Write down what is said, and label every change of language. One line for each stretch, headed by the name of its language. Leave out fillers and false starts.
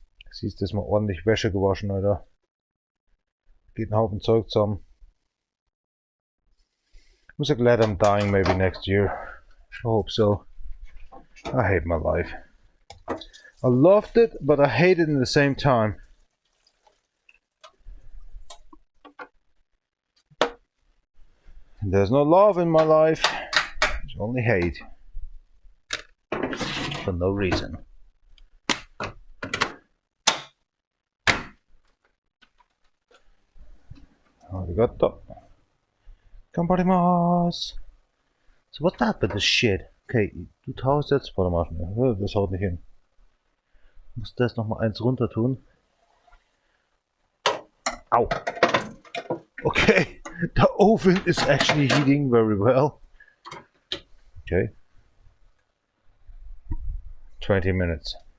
German: Siehst du, ist mal ordentlich Wäsche gewaschen, Alter. Geht ein Haufen Zeug zusammen.
English: I'm so glad I'm dying maybe next year. I hope so. I hate my life. I loved it, but I hate it in the same time. There's no love in my life. There's only hate. For no reason.
Japanese: Arigato. Ganbarimasu.
English: So what's that with this shit?
German: Okay, du tauchst jetzt, warte mal, das haut nicht hin. Ich muss das nochmal eins runter tun. Au.
English: Okay, the oven is actually heating very well. Okay. 20 minutes.